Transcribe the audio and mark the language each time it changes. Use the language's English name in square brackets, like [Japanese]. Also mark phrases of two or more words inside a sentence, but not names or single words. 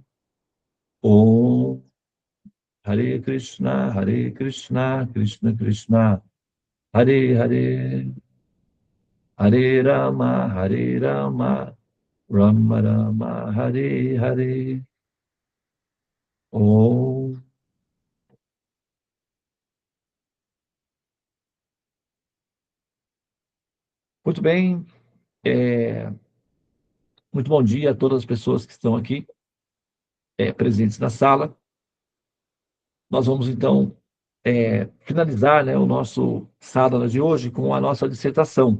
[Portuguese] Om Hare Krishna, Krishna Krishna, Hare Hare, Hare Rama, Rama Rama, Hare Hare. Om. Muito bem, muito bom dia a todas as pessoas que estão aqui presentes na sala. Nós vamos, então, finalizar, né, o nosso sadhana de hoje com a nossa dissertação.